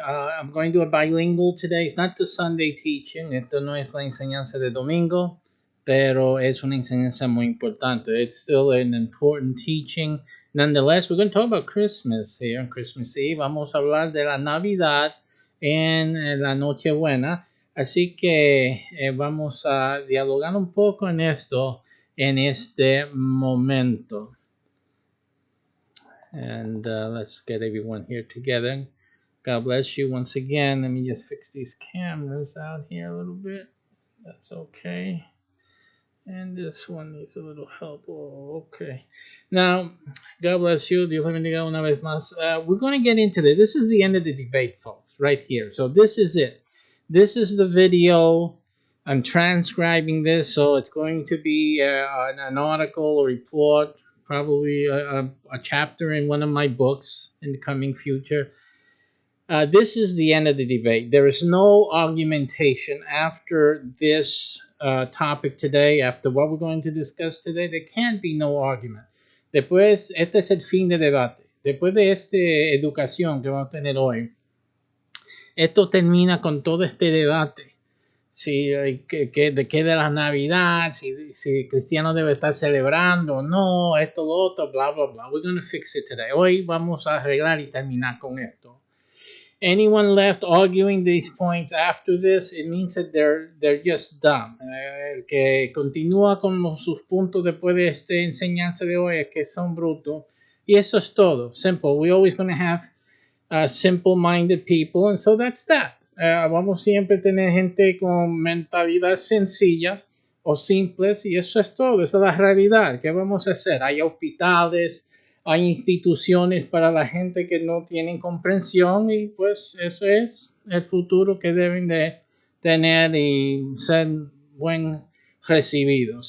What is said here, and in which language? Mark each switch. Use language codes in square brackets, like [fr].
[en] I'm going to do a bilingual today. It's not the Sunday teaching. [es] Esto no es la enseñanza de domingo, pero es una enseñanza muy importante. [en] It's still an important teaching. Nonetheless, we're going to talk about Christmas here on Christmas Eve. [es] Vamos a hablar de la Navidad en la Nochebuena. Así que vamos a dialogar un poco en esto en este momento. [en] And let's get everyone here together. God bless you once again. Let me just fix these cameras out here a little bit. That's okay. And this one needs a little help. Oh, okay. Now, God bless you. [es] Dios le bendiga una vez más. [en] We're going to get into this. This is the end of the debate, folks, right here. So this is it. This is the video. I'm transcribing this, so it's going to be an article, a report, probably a chapter in one of my books in the coming future. This is the end of the debate. There is no argumentation after this topic today, after what we're going to discuss today. There can't be no argument. [es] Después, este es el fin de debate. Después de esta educación que vamos a tener hoy, esto termina con todo este debate. Si, de qué de la Navidad, si Cristiano debe estar celebrando o no, esto, lo otro, bla, bla, bla. [en] We're going to fix it today. [es] Hoy vamos a arreglar y terminar con esto. [en] Anyone left arguing these points after this, it means that they're just dumb. [es] El que continúa con sus puntos después de esta enseñanza de hoy es que son brutos. Y eso es todo. Simple. [en] We're always going to have simple-minded people, and so that's that. [es] Vamos siempre a tener gente con mentalidades sencillas o simples, y eso es todo. Esa es la realidad. ¿Qué vamos a hacer? Hay hospitales, hay instituciones para la gente que no tienen comprensión, y pues eso es el futuro que deben de tener y ser buen recibidos.